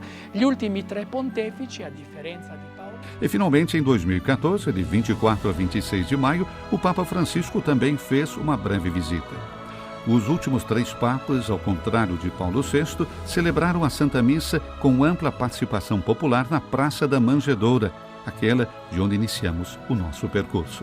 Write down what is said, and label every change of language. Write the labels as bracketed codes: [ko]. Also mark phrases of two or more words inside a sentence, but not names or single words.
[it] Gli ultimi 3 pontefici, a differenza di Paolo... [pt] E finalmente, em 2014, de 24 a 26 de maio, o Papa Francisco também fez uma breve visita. Os últimos 3 papas, ao contrário de Paulo VI, celebraram a Santa Missa com ampla participação popular na Praça da Manjedoura, aquela de onde iniciamos o nosso percurso.